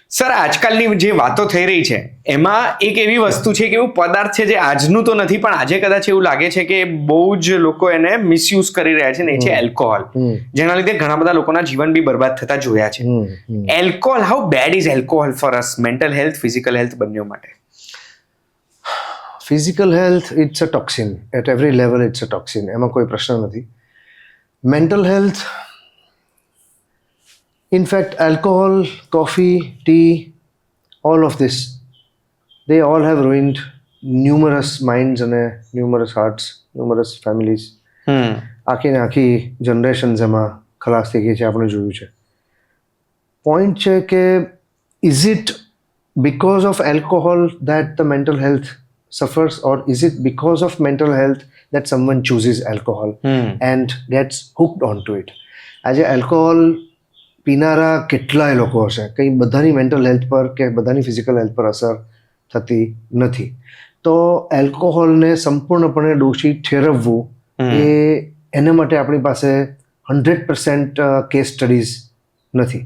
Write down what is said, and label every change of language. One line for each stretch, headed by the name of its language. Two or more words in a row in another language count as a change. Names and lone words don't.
Gujarati: સર, આજકાલની જે વાતો થઈ રહી છે એમાં એક એવી વસ્તુ છે કે એવું પદાર્થ છે જે આજનું તો નથી પણ આજે કદાચ એવું લાગે છે કે બહુ જ લોકો એને મિસયુઝ કરી રહ્યા છે ને એ છે એલ્કોહોલ, જેના લીધે ઘણા બધા લોકોના જીવન બી બરબાદ થતા જોયા છે.
English: alcohol, how bad is alcohol for us? mental health, physical health
Gujarati: બંને માટે.
English: physical health it's a toxin. at every level it's a toxin,
Gujarati: એમાં કોઈ પ્રશ્ન નથી.
English: mental health, in fact, alcohol, coffee, tea, all of this, they all have ruined numerous minds and numerous hearts, numerous families.
Gujarati: આખી ને આખી જનરેશન્સ એમાં ખલાસ થઈ ગઈ છે, આપણે જોયું છે. પોઈન્ટ છે કે
English: is it because of alcohol that the mental health suffers, or is it because of mental health that someone chooses alcohol and gets hooked onto it?
Gujarati: આજે alcohol પીનારા કેટલાય લોકો હશે, કંઈ બધાની
English: mental health
Gujarati: પર કે બધાની
English: physical health
Gujarati: પર અસર થતી નથી. તો એલ્કોહોલને સંપૂર્ણપણે દોષી ઠેરવવું એ એના માટે આપણી પાસે 100%
English: case studies
Gujarati: નથી.